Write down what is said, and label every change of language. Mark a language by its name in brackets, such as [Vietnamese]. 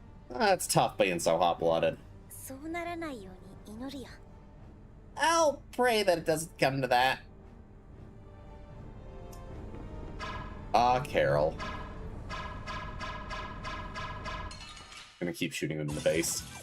[English] That's tough being so hot-blooded. [Japanese] そうならないように祈るよ。 [English] I'll pray that it doesn't come to that. Ah, Carol. Gonna keep shooting him in the base.